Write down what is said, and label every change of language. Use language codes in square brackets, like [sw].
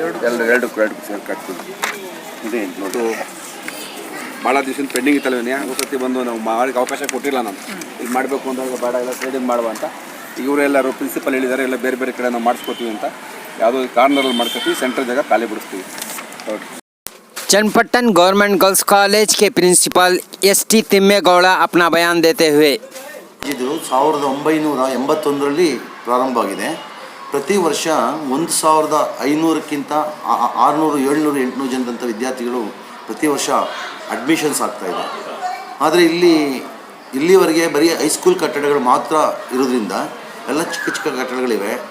[kn] ಎರಡು ಸೇರಿ ಕಟ್ತೀವಿ. ಇದೆ ನೋಡು, ಭಾಳ ದಿವಸದಿಂದ ಪೆಂಡಿಂಗ್ ಇತ್ತಲ್ವೇನೆ. ಸತಿ ಬಂದು ನಾವು ಮಾಡೋಕ್ಕೆ ಅವಕಾಶ ಕೊಟ್ಟಿಲ್ಲ. ನಾನು ಇಲ್ಲಿ ಮಾಡಬೇಕು ಅಂದಾಗ ಬೇಡ, ಎಲ್ಲ ಸೈಡಿಂಗ್ ಮಾಡುವ ಅಂತ ಇವರೆಲ್ಲರೂ ಪ್ರಿನ್ಸಿಪಲ್ ಹೇಳಿದ್ದಾರೆ. ಎಲ್ಲ ಬೇರೆ ಬೇರೆ ಕಡೆ ನಾವು ಮಾಡಿಸ್ಕೊತೀವಿ ಅಂತ. ಯಾವುದೋ ಕಾರ್ನರಲ್ಲಿ ಮಾಡ್ಕೊತೀವಿ, ಸೆಂಟ್ರಲ್ ಜಾಗ ಖಾಲಿ ಬಿಡಿಸ್ತೀವಿ. [hi] चनपट्टन गवर्नमेंट गर्ल्स कॉलेज के प्रिंसिपल ST तिम्मेगौड़ा अपना बयान देते हुए [kn] ಇದು 1981ರಲ್ಲಿ ಪ್ರಾರಂಭ ಆಗಿದೆ. ಪ್ರತಿ ವರ್ಷ 1,500ಕ್ಕಿಂತ 600, 700, 800 ಜನರಂಥ ವಿದ್ಯಾರ್ಥಿಗಳು ಪ್ರತಿ ವರ್ಷ ಅಡ್ಮಿಷನ್ಸ್ ಆಗ್ತಾಯಿದೆ. ಆದರೆ ಇಲ್ಲಿವರೆಗೆ ಬರೀ ಹೈಸ್ಕೂಲ್ ಕಟ್ಟಡಗಳು ಮಾತ್ರ ಇರೋದ್ರಿಂದ ಎಲ್ಲ ಚಿಕ್ಕ ಚಿಕ್ಕ ಕಟ್ಟಡಗಳಿವೆ.